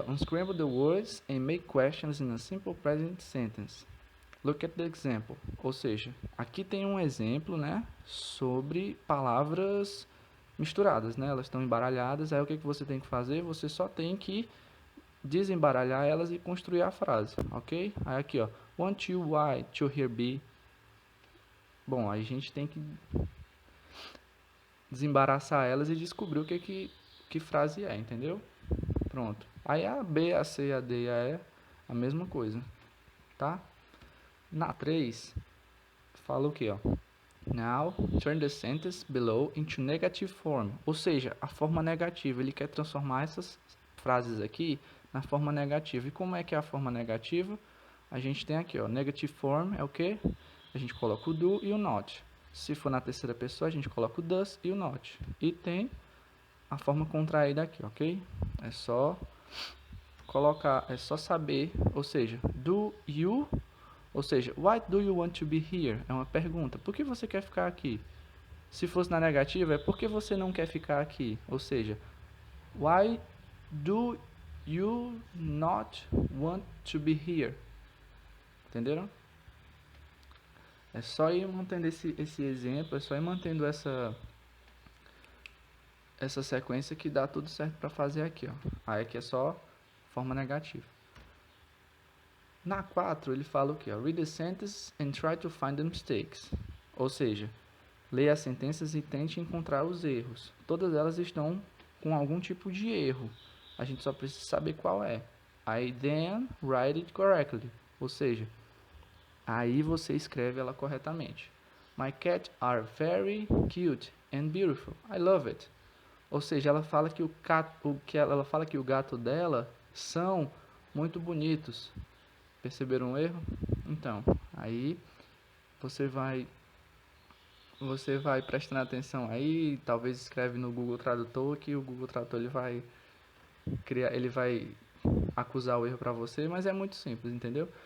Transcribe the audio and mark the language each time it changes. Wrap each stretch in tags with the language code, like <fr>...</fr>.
<en>Unscramble the words and make questions in a simple present sentence. Look at the example.</en> <pt>Ou seja, aqui tem um exemplo, né, sobre palavras misturadas, né? Elas estão embaralhadas. Aí o que você tem que fazer? Você só tem que desembaralhar elas e construir a frase, ok? Aí aqui, ó,</pt> <en>want you, why, to, here, be.</en> <pt>Bom, aí a gente tem que desembaraçar elas e descobrir o que frase é, entendeu? Pronto. Aí a B, a C, a D e a E, a mesma coisa, tá? Na 3, fala o que, ó?</pt> <en>Now, turn the sentence below into negative form.</en> <pt>Ou seja, a forma negativa. Ele quer transformar essas frases aqui na forma negativa. E como é que é a forma negativa? A gente tem aqui, ó,</pt> <en>negative form</en> <pt>é o que? A gente coloca o do e o not. Se for na terceira pessoa, a gente coloca o does e o not. E tem a forma contraída aqui, ok? É só colocar, é só saber, ou seja, do you, ou seja,</pt> <en>why do you want to be here?</en> <pt>É uma pergunta. Por que você quer ficar aqui? Se fosse na negativa, é por que você não quer ficar aqui? Ou seja,</pt> <en>why do you not want to be here?</en> <pt>Entenderam? É só ir mantendo esse exemplo, é só ir mantendo essa sequência que dá tudo certo para fazer aqui, ó. Aí aqui é só forma negativa. Na 4, ele fala o quê?</pt> <en>Read the sentence and try to find the mistakes.</en> <pt>Ou seja, leia as sentenças e tente encontrar os erros. Todas elas estão com algum tipo de erro. A gente só precisa saber qual é. Aí</pt> <en>then write it correctly.</en> <pt>Ou seja, aí você escreve ela corretamente.</pt> <en>My cats are very cute and beautiful. I love it.</en> <pt>Ou seja, ela fala que ela fala que o gato dela são muito bonitos. Perceberam um erro? Então, aí você vai prestando atenção aí, talvez escreve no Google Tradutor que o Google Tradutor ele vai acusar o erro para você, mas é muito simples, entendeu?</pt>